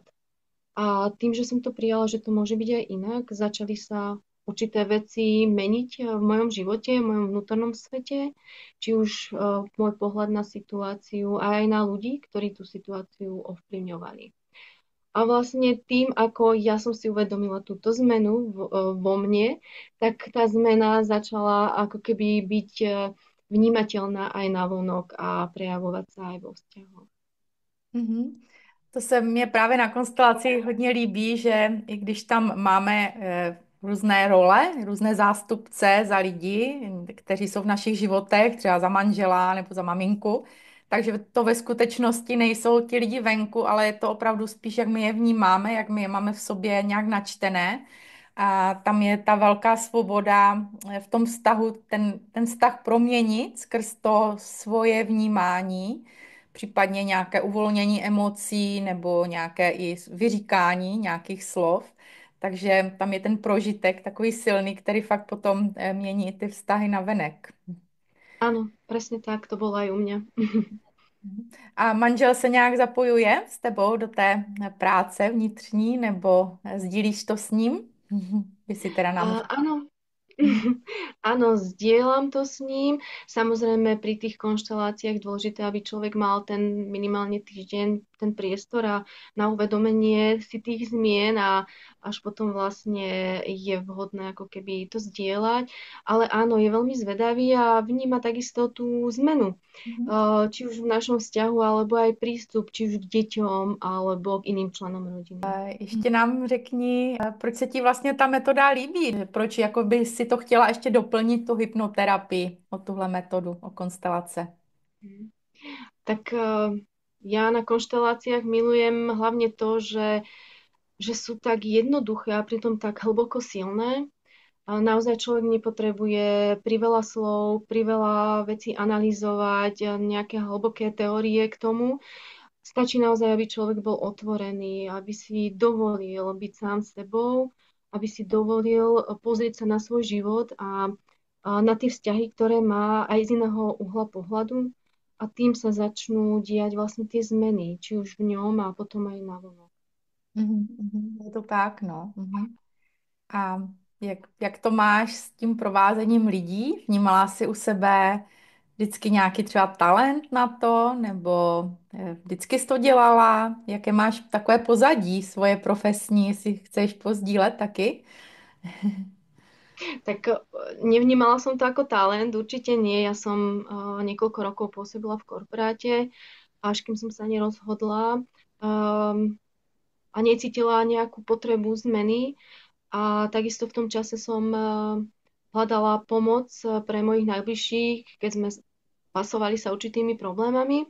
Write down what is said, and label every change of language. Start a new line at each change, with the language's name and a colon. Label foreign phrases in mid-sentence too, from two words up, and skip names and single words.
Slovak: A tým, že som to prijala, že to môže byť aj inak, začali sa určité veci meniť v mojom živote, v mojom vnútornom svete, či už môj pohľad na situáciu a aj na ľudí, ktorí tú situáciu ovplyvňovali. A vlastne tým, ako ja som si uvedomila túto zmenu vo mne, tak tá zmena začala ako keby byť vnímateľná aj na vonok a prejavovať sa aj vo vzťahoch. Mhm.
Czech: To se mně právě na konstelaci hodně líbí, že i když tam máme různé role, různé zástupce za lidi, kteří jsou v našich životech, třeba za manžela nebo za maminku, takže to ve skutečnosti nejsou ti lidi venku, ale je to opravdu spíš, jak my je vnímáme, jak my je máme v sobě nějak načtené. A tam je ta velká svoboda v tom vztahu, ten vztah proměnit skrz to svoje vnímání, případně nějaké uvolnění emocí nebo nějaké i vyříkání nějakých slov. Takže tam je ten prožitek takový silný, který fakt potom mění i ty vztahy na venek.
Slovak: Áno, presne tak, to bolo aj u mňa.
Czech: A manžel se nějak zapojuje s tebou do té práce vnitřní nebo sdílíš to s ním? By si teda nám
Slovak: Áno,
Czech: řekla.
Slovak: áno, zdieľam to s ním. Samozrejme, pri tých konšteláciách dôležité, aby človek mal ten minimálne týždeň, ten priestor a na uvedomenie si tých zmien a až potom vlastne je vhodné ako keby to zdieľať. Ale áno, je veľmi zvedavý a vníma takisto tú zmenu. Mhm. Či už v našom vzťahu, alebo aj prístup, či už k deťom, alebo k iným členom rodiny.
Czech: Ještě nám řekni, proč se ti vlastně ta metoda líbí? Proč jakoby si to chtěla ještě doplnit tu hypnoterapii o tuhle metodu, o konstelace? Mhm.
Slovak: Tak Ja na konšteláciách milujem hlavne to, že sú tak jednoduché a pritom tak hlboko silné. A naozaj človek nepotrebuje priveľa slov, priveľa vecí analyzovať, a nejaké hlboké teórie k tomu. Stačí naozaj, aby človek bol otvorený, aby si dovolil byť sám sebou, aby si dovolil pozrieť sa na svoj život a na tie vzťahy, ktoré má aj z iného uhla pohľadu. A tým sa začnú diať vlastne tie zmeny, či už v ňom a potom aj navonok. Je to tak, no.
Czech: A jak to máš s tím provázením lidí? Vnímala jsi u sebe vždycky nějaký třeba talent na to, nebo vždycky jsi to dělala? Jaké máš takové pozadí svoje profesní, jestli chceš pozdílet taky?
Slovak: Tak nevnímala som to ako talent, určite nie. Ja som niekoľko rokov pôsobila v korporáte, až kým som sa nerozhodla a necítila nejakú potrebu zmeny. A takisto v tom čase som hľadala pomoc pre mojich najbližších, keď sme pasovali sa určitými problémami.